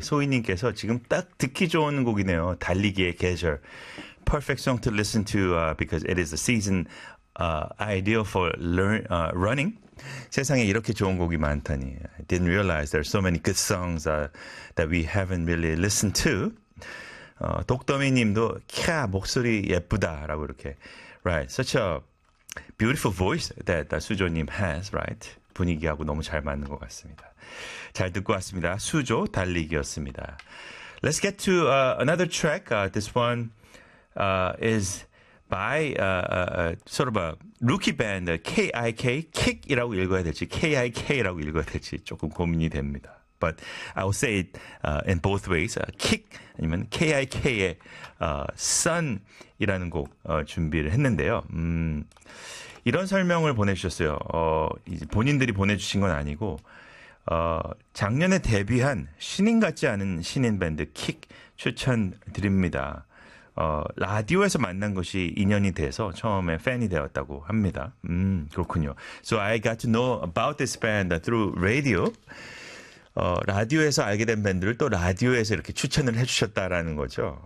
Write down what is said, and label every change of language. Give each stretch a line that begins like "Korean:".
Korean: 소희님께서 지금 딱 듣기 좋은 곡이네요. 달리기의 계절.
English: Perfect song to listen to because it is the season ideal for running.
Korean: 세상에 이렇게 좋은 곡이 많다니.
English: I didn't realize there are so many good songs that we haven't really listened to.
Korean: 독도미님도 캬 목소리 예쁘다라고 이렇게.
English: Right, such a beautiful voice that 수조님 has, right?
Korean: 분위기하고 너무 잘 맞는 것 같습니다. 잘 듣고 왔습니다. 수조 달리기였습니다. Let's get to another track.
English: This one is by sort of a rookie band, KIK, Kick이라고 읽어야 될지, KIK라고 읽어야 될지 조금 고민이 됩니다. But I will say it in both ways.
Korean: Kick 아니면 KIK의 Sun이라는 곡 준비를 했는데요. 이런 설명을 보내주셨어요. 이제 본인들이 보내주신 건 아니고 작년에 데뷔한 신인 같지 않은 신인 밴드 킥 추천드립니다. 라디오에서 만난 것이 인연이 돼서 처음에 팬이 되었다고 합니다. 그렇군요.
English: So I got to know about this band through radio.
Korean: 라디오에서 알게 된 밴드를 또 라디오에서 이렇게 추천을 해주셨다라는 거죠.